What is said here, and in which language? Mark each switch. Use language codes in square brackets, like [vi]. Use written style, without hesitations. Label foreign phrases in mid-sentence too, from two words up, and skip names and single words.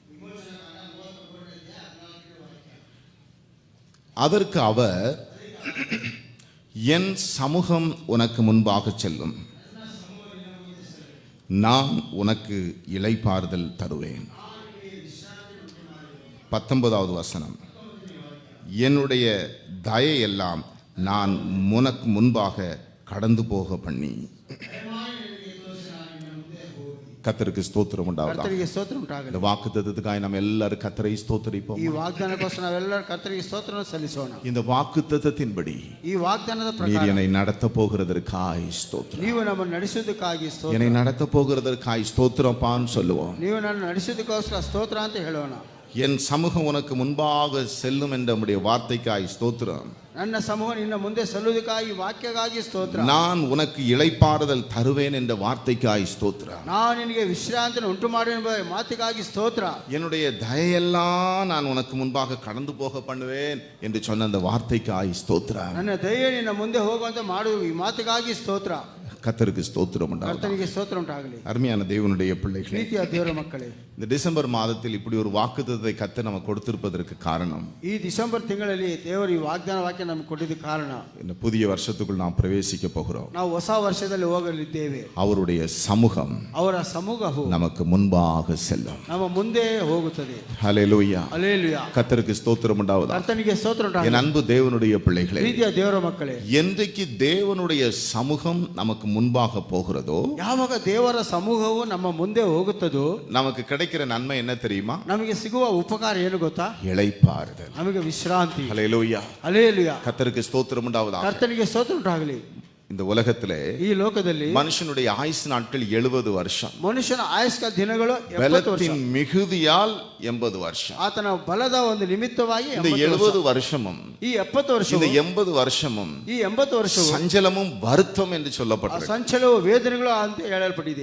[ta] அதற்கு அவர், என் சமூகம் உனக்கு முன்பாக செல்லும், நான் உனக்கு இளைப்பாறுதல் தருவேன். 19வது வசனம், என்னுடைய தயையெல்லாம் நான் உனக்கு முன்பாக கடந்து போக பண்ணி. [kn] ಕರ್ತರಿಗೆ ಸ್ತೋತ್ರ ಉಂಟಾಗಲಿ. ಕರ್ತರಿಗೆ ಸ್ತೋತ್ರ ಉಂಟಾಗಲಿ. [ta] இந்த வாக்குத்தத்தத்துக்காக நாம் எல்லாரும் கர்த்தரை ஸ்தோத்திரிப்போம். [kn] ಈ ವಾಗ್ದಾನಕ್ಕೋಸ್ಕರ ನಾವೆಲ್ಲರೂ ಕರ್ತರಿಗೆ ಸ್ತೋತ್ರವನ್ನು ಸಲ್ಲಿಸೋಣ. [ta] இந்த வாக்குத்தத்தத்தின்படி [kn] ಈ ವಾಗ್ದಾನದ ಪ್ರಕಾರ [ta] நீர் என்னை நடத்த போகிறதற்காய் ஸ்தோத்திரம். [kn] ನೀವು ನಮ್ಮನ್ನು ನಡೆಸೋದಕ್ಕಾಗಿ ಸ್ತೋತ್ರ. [ta] என்னை நடத்த போகிறதற்காய் ஸ்தோத்திரப்பான்னு சொல்லுவோம். [kn] ನೀವು ನನ್ನ ನಡೆಸೋದಕ್ಕೋಸ್ಕರ ಸ್ತೋತ್ರ ಅಂತ ಹೇಳೋಣ. [ta] என் சமூகம் உனக்கு முன்பாக செல்லும் என்ற நம்முடைய வார்த்தைக்காய் ஸ்தோத்திரம். [kn] ನನ್ನ ಸಮೂಹ ನಿನ್ನ ಮುಂದೆ ಸಲ್ಲುವುದಕ್ಕಾಗಿ ವಾಕ್ಯಕ್ಕಾಗಿ ಸ್ತೋತ್ರ. [ta] நான் உனக்கு இளைப்பாறுதல் தருவேன் என்ற வார்த்தைக்காய் ஸ்தோத்திரம். [kn] ನಾನು ನಿನಗೆ ವಿಶ್ರಾಂತಿಯನ್ನು ಉಂಟು ಮಾಡುವೆನೆಂಬ ಮಾತಿಗಾಗಿ ಸ್ತೋತ್ರ. [ta] என்னுடைய தயையெல்லாம் நான் உனக்கு முன்பாக கடந்து போக பண்ணுவேன் என்று சொன்ன அந்த வார்த்தைக்காய் ஸ்தோத்திரம். [kn] ನನ್ನ ದಯೆ ನಿನ್ನ ಮುಂದೆ ಹೋಗುವಂತೆ ಮಾಡುವ ಈ ಮಾತಿಗಾಗಿ ಸ್ತೋತ್ರ. [ta] கர்த்தருக்கு ஸ்தோத்திரம் உண்டாகட்டும். [kn] ಕರ್ತನಿಗೆ ಸ್ತೋತ್ರ ಉಂಟಾಗಲಿ. [ta] அருமையான தேவனுடைய பிள்ளைகளே, [kn] ಪ್ರೀತಿಯ ದೇವರ ಮಕ್ಕಳೇ, [ta] இந்த டிசம்பர் மாதத்தில் இப்படி ஒரு வாக்குத்தத்தத்தை கர்த்தர் நமக்கு கொடுத்திருப்பதற்கு காரணம், [kn] ಈ ಡಿಸೆಂಬರ್ ತಿಂಗಳಲ್ಲಿ ದೇವರು ಈ ವಾಗ್ದಾನ ವಾಕ್ಯ ನಮಗೆ ಕೊಟ್ಟಿದ್ದ ಕಾರಣ, [ta] இந்த புதிய வருஷத்துக்குள் நாம் பிரவேசிக்க போகிறோம். [kn] ನಾವು ಹೊಸ ವರ್ಷದಲ್ಲಿ ಹೋಗಲಿದ್ದೇವೆ. [ta] அவருடைய சமூகம் [kn] ಅವರ ಸಮೂಹವು [ta] நமக்கு முன்பாக செல்லும். [kn] ನಮ್ಮ ಮುಂದೆ ಹೋಗುತ್ತದೆ. [ta] ஹல்லேலூயா. [kn] ಹಲ್ಲೆಲೂಯಾ. [ta] கர்த்தருக்கு ஸ்தோத்திரம் உண்டாவதாக. [kn] ಕರ್ತನಿಗೆ ಸ್ತೋತ್ರ [ta] என் [kn] ಉಂಟಾಗಲಿ. [ta] அன்பு தேவனுடைய பிள்ளைகளே, [kn] ಪ್ರೀತಿಯ ದೇವರ ಮಕ್ಕಳೇ, [ta] என்றைக்கு தேவனுடைய சமூகம் நமக்கு முன்பாக போகிறதோ, [kn] ಯಾವಾಗ ದೇವರ ಸಮೂಹವು ನಮ್ಮ ಮುಂದೆ ಹೋಗುತ್ತದೋ [ta] நமக்கு கிடைக்கிற நன்மை என்ன தெரியுமா? [kn] ನಮಗೆ ಸಿಗುವ ಉಪಕಾರ ಏನು ಗೊತ್ತಾ? [ta] இளைப்பாறுதல். [kn] ನಮಗೆ ವಿಶ್ರಾಂತಿ. [ta] ஹல்லேலூயா. [kn] ಹಲ್ಲೆಲೂಯಾ. [ta] கர்த்தருக்கு ஸ்தோத்திரம் உண்டாவதாக. [kn] ಕರ್ತನಿಗೆ ಸ್ತೋತ್ರ ಉಂಟಾಗಲಿ. [ta] இந்த உலகத்திலே [kn] ಈ ಲೋಕದಲ್ಲಿ [ta] மனுஷனுடைய ஆயுசு நாட்கள் 70 வருஷம், [kn] ಮನುಷ್ಯನ ಆಯುಷ್ಕ ದಿನಗಳು 70 ವರ್ಷ. [ta] பலத்தின் மிகுதியால் 80 வருஷம். [kn] ಆತನ ಬಲದ ಒಂದು ನಿಮಿತ್ತವಾಗಿ [ta] இந்த 70 வருஷமும் [kn] ಈ 70 ವರ್ಷ [ta] இந்த 80 வருஷமும் [kn] ಈ 80 ವರ್ಷವು [ta] சஞ்சலமும் வருத்தம் என்று சொல்லப்பட்டது. [kn] ಸಂಚಲವು ವೇದನೆಗಳು ಅಂತ ಹೇಳಲ್ಪಟ್ಟಿದೆ.